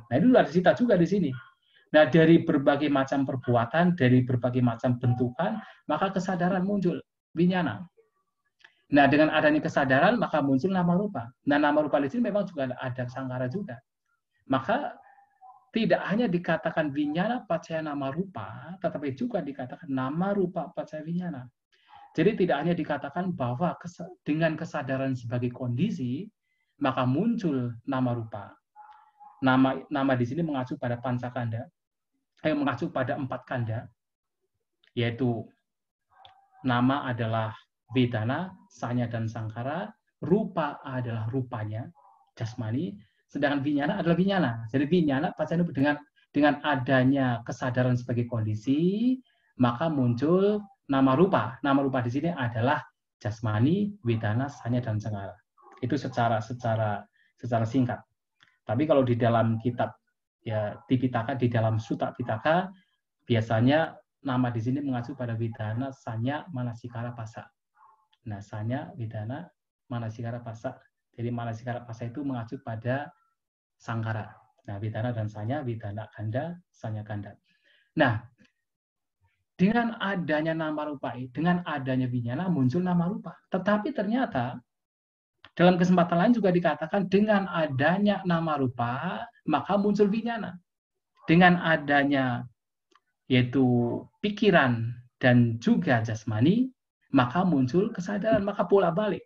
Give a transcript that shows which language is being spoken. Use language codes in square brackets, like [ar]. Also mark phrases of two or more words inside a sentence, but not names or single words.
[id] Nah, itu ada cita juga di sini. Nah, dari berbagai macam perbuatan, dari berbagai macam bentukan, maka kesadaran muncul, winyana. Nah, dengan adanya kesadaran, maka muncul nama rupa. Nah, nama rupa di sini memang juga ada sangkara juga. Maka, tidak hanya dikatakan [pi] winyana paccaya nama rupa, [id] tetapi juga dikatakan [pi] nama rupa paccaya winyana. [id] Jadi, tidak hanya dikatakan bahwa dengan kesadaran sebagai kondisi, maka muncul nama rupa. Nama di sini mengacu pada pancakanda, mengacu pada 4 kanda, yaitu nama adalah vedana, sanya dan sangkara, rupa adalah rupanya, jasmani, sedangkan winyana adalah winyana. Jadi [pi] winyana paccaya [id] dengan adanya kesadaran sebagai kondisi, maka muncul nama rupa. Nama rupa di sini adalah jasmani, wedana, sanya, dan sankhara. Itu secara singkat. Tapi kalau di dalam kitab ya Tipitaka, di dalam Sutta Pitaka, biasanya nama di sini mengacu pada wedana, sanya, manasikara, pasa. Nah, sanya, wedana, manasikara, pasa. Jadi manasikara, pasa itu mengacu pada sankhara. Nah, wedana dan sanya, [pi] wedana ganda, sanya ganda. [id] Nah, dengan adanya nama rupa, dengan adanya vinyana muncul nama rupa. Tetapi ternyata dalam kesempatan lain juga dikatakan dengan adanya nama rupa, maka muncul vinyana. Dengan adanya yaitu pikiran dan juga jasmani, maka muncul kesadaran, maka pola balik.